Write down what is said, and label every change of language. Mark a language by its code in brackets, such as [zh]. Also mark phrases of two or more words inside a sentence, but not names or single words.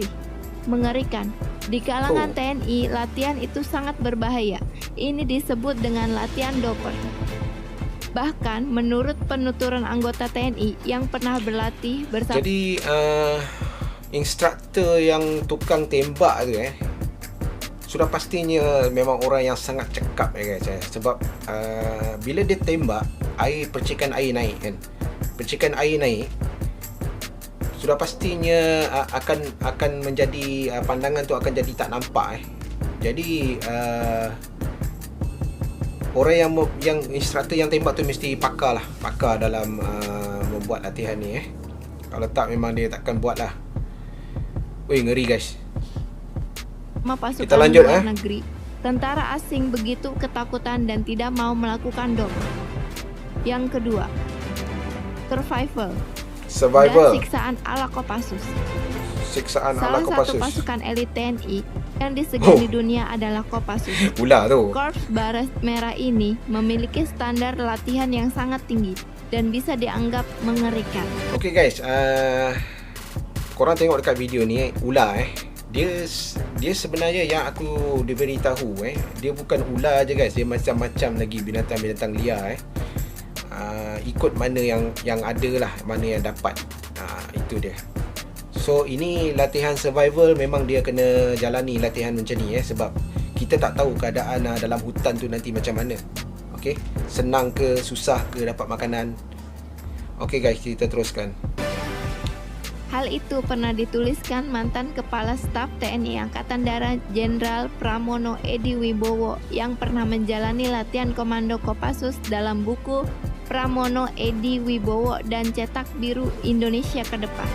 [id] Mengerikan. Di kalangan TNI, latihan itu sangat berbahaya. Ini disebut dengan latihan Doper. Bahkan, menurut penuturan anggota TNI yang pernah berlatih bersama. [ms] Jadi, instruktur yang tukang tembak tu sudah pastinya memang orang yang sangat cekap guys sebab bila dia tembak, percikan air naik percikan air naik sudah pastinya akan menjadi pandangan tu akan jadi tak nampak Jadi yang instruktur yang tembak tu mesti pakar dalam membuat latihan ni Kalau tak memang dia takkan buat lah. Weh, ngeri guys. [id] Pasukan Kita lanjut luar negeri. Tentara asing begitu ketakutan dan tidak mau melakukan dom. Yang kedua, survival. Dan siksaan ala Kopassus. Salah satu pasukan elit TNI yang disegani dunia adalah Kopassus. [ms] Ular tu. [id] Korps Baret Merah ini memiliki standar latihan yang sangat tinggi dan bisa dianggap mengerikan. [en] Okay guys, [ms] korang tengok dekat video ni ular dia sebenarnya yang aku diberitahu dia bukan ular aja guys, dia macam-macam lagi binatang-binatang liar ikut mana yang ada lah, mana yang dapat. Itu dia. So ini latihan survival, memang dia kena jalani latihan macam ni sebab kita tak tahu keadaan dalam hutan tu nanti macam mana. Okay, senang ke susah ke dapat makanan. [en] Okay guys, [ms] kita teruskan. [id] Hal itu pernah dituliskan mantan Kepala Staf TNI Angkatan Darat Jenderal Pramono Edy Wibowo yang pernah menjalani latihan komando Kopassus dalam buku Pramono Edy Wibowo dan Cetak Biru Indonesia ke Depan.